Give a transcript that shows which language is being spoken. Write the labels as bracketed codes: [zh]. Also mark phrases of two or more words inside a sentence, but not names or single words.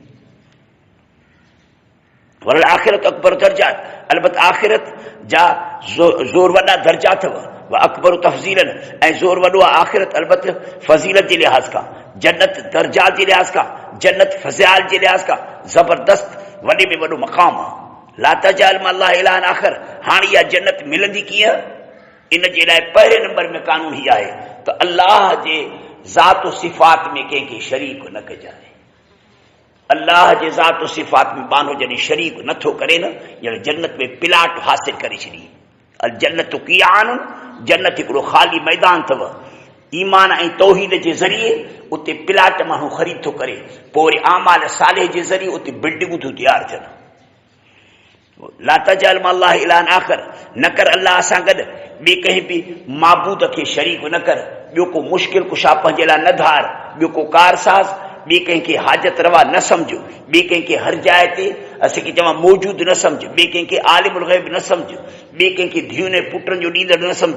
[ar] ول الآخرة أكبر درجات, [sd] अलबत आख़िरत जा ज़ोर वॾा दर्जा अथव। [ar] و أكبر تفضيلا, [sd] ऐं ज़ोर वॾो आहे आख़िरत अलबत फज़ीलत जे लिहाज़ खां, जन्नत दर्जात जे लिहाज़ खां, जन्नत फज़ियाल जे लिहाज़ खां ज़बरदस्त वॾे में वॾो मक़ाम आहे। [ar] لا تجعل مع الله إلها آخر, [sd] हाणे इहा जन्नत मिलंदी कीअं? इन जे लाइ पहिरें नंबर में कानून हीअ आहे त अल्लाह जे ज़ात सिफ़ात में कंहिंखे शरीक न कजाए। अल्लाह जे ज़ात सिफ़ात में माण्हू जॾहिं शरीक नथो करे न, ॼण जन्नत में प्लाट हासिल करे छॾी। [ar] الجنة قيعان, [sd] जन्नत हिकिड़ो ख़ाली मैदान अथव, ایمان ऐं तौहीद जे ज़रिए उते प्लाट माण्हू ख़रीद थो करे, पोइ वरी आमाल सालिह जे ज़रिए उते बिल्डिंगूं थियूं तयारु थियनि। [ar] لا تجعل مع الله إلها آخر, [sd] न कर अल्लाह सां गॾु ॿिए कंहिं बि माबूद खे शरीक न कर। ॿियो को मुश्किल कुशा पंहिंजे लाइ न धार, ॿियो को कारसाज़, ॿिए कंहिंखे हाजत रवा न सम्झो, ॿिए कंहिंखे हर जाइ ते असांखे चवां मौजूद न सम्झ, ॿिए कंहिंखे आलिमुल ग़ैब न सम्झ, ॿिए कंहिंखे धीउनि ऐं पुटनि जो ॾींदड़ न सम्झ।